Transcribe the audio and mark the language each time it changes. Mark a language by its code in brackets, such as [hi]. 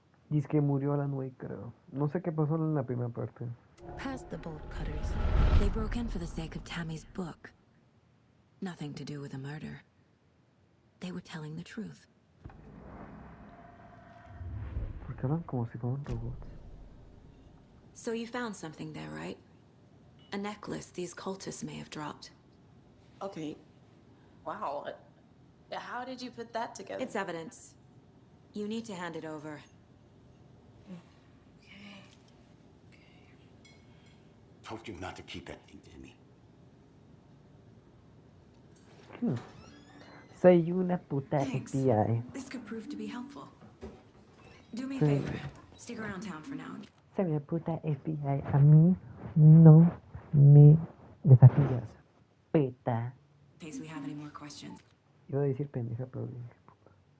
[es] Dice que murió Alan Wake, creo. No sé qué pasó en la primera parte. [en] Past the bolt cutters. They broke in for the sake of Tammy's book. Nothing to do with a murder. They were telling the truth. [es] Porque hablan como si fueran robots. [en] So you found something there, right? A necklace these cultists may have dropped. Okay. Wow. How did you put that together? It's evidence. You need to hand it over. Told you not to keep that thing to me. [es] Soy una puta [en] Thanks. FBI. This could prove to be helpful. Do me a favor. Stick around town for now. [es] Soy una puta FBI. A mí no me desafías. Peta. [en] In case we have any more questions. [es] Iba a decir pendeja, pero dije puta.